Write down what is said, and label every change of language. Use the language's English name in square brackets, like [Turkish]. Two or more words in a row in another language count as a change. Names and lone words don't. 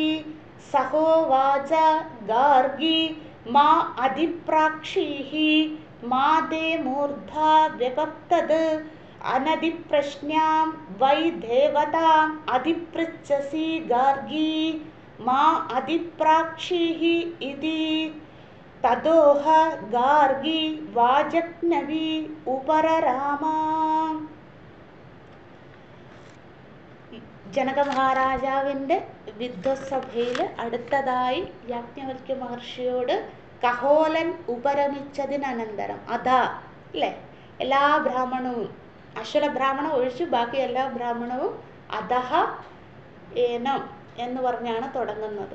[Sanskrit] सहोवाच गार्गि मा अधिप्राक्षीः मा ते मूर्धा व्यपप्तद् अनधिप्रश्न्यां वै देवताम् अधिपृच्छसि गार्गि मा अधिप्राक्षीः इति तदोह गार्गि वाजक्नवि उपरराम. [Malayalam] ജനക മഹാരാജാവിൻ്റെ വിദ്വത്സഭയിൽ അടുത്തതായി യാജ്ഞവൽക്യ മഹർഷിയോട് കഹോലൻ ഉപരമിച്ചതിനനന്തരം അതാ അല്ലേ, എല്ലാ ബ്രാഹ്മണവും അശ്വര ബ്രാഹ്മണം ഒഴിച്ച് ബാക്കി എല്ലാ ബ്രാഹ്മണവും [Sanskrit] अथ हैनम् [Malayalam] എന്ന് പറഞ്ഞാണ് തുടങ്ങുന്നത്.